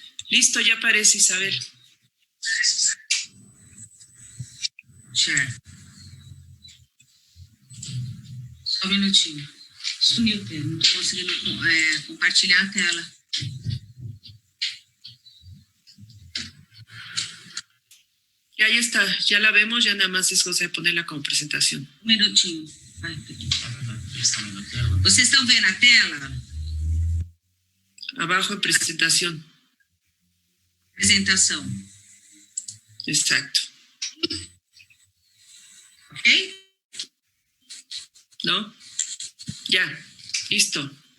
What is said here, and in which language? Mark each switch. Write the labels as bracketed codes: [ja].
[es] Listo, ya aparece, Isabel. [pt] Certo. Só um minutinho. Sumiu, Pedro. Não estou conseguindo compartilhar a tela. [es] Y ahí está, ya la vemos, ya nada más es cosa de ponerla como presentación. [pt] Um minutinho. Vai, Pedro. Vocês estão vendo a tela? [es] Abajo en presentación. [pt] Apresentação. [es] Exacto. Ok? ¿No? Ya, listo.